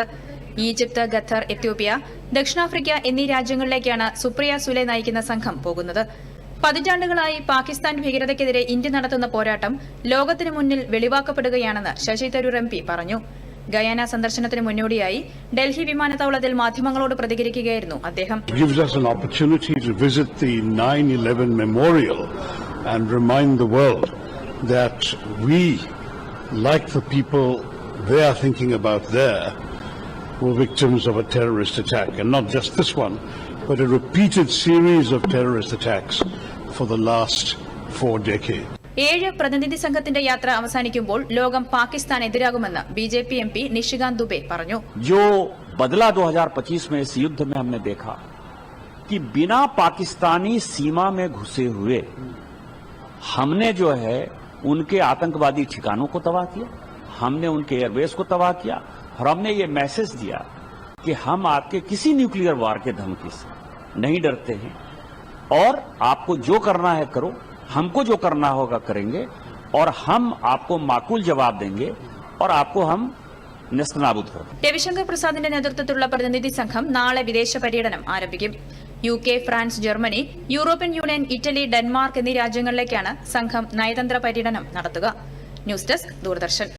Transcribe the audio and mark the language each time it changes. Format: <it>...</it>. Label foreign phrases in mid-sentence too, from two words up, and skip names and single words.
<ml>ഈജിപ്ത്, ഖത്തർ, എത്യോപ്യ, ദക്ഷിണാഫ്രിക്ക എന്നീ രാജ്യങ്ങളിലേക്കാണ് സുപ്രിയ സുലെ നയിക്കുന്ന സംഘം പോകുന്നത്. പതിറ്റാണ്ടുകളായി പാകിസ്ഥാൻ ഭീകരതയ്ക്കെതിരെ ഇന്ത്യ നടത്തുന്ന പോരാട്ടം ലോകത്തിനു മുന്നിൽ വെളിവാക്കപ്പെടുകയാണെന്ന് ശശി തരൂർ MP പറഞ്ഞു. ഗയാന സന്ദർശനത്തിന് മുന്നോടിയായി ഡൽഹി വിമാനത്താവളത്തിൽ മാധ്യമങ്ങളോട് പ്രതികരിക്കുകയായിരുന്നു അദ്ദേഹം.</ml> <en>And remind the world that we, like the people they are thinking about there, were victims of a terrorist attack, and not just this one, but a repeated series of terrorist attacks for the last 4 decades.</en> <ml>7 പ്രതിനിധി സംഘത്തിന്റെ യാത്ര അവസാനിക്കുമ്പോൾ ലോകം പാകിസ്ഥാനെതിരാകുമെന്ന് BJP MP നിഷികാന്ത് ദുബെ പറഞ്ഞു.</ml> <hi>जो बदला 2025 में इस युद्ध में हमने देखा कि बिना पाकिस्तानी सीमा में घुसे हुए हमने जो है उनके आतंकवादी ठिकानों को तबाह किया, हमने उनके एयरबेस को तबाह किया, और हमने ये मैसेज दिया कि हम आपके किसी</hi> <en>nuclear war</en> <hi>के धमकी से नहीं डरते हैं, और आपको जो करना है करो, हमको जो करना होगा करेंगे, और हम आपको माकूल जवाब देंगे, और आपको हम निस्तनाबूद होगा.</hi> <ml>രവിശങ്കർ പ്രസാദിന്റെ നേതൃത്വത്തിലുള്ള പ്രതിനിധി സംഘം നാളെ വിദേശ പര്യടനം ആരംഭിക്കും. UK, ഫ്രാൻസ്, ജർമ്മനി, യൂറോപ്യൻ യൂണിയൻ, ഇറ്റലി, ഡെൻമാർക്ക് എന്നീ രാജ്യങ്ങളിലേക്കാണ് സംഘം നയതന്ത്ര പര്യടനം നടത്തുക.</ml> <en>news desk,</en> <ml>ദൂരദർശൻ.</ml>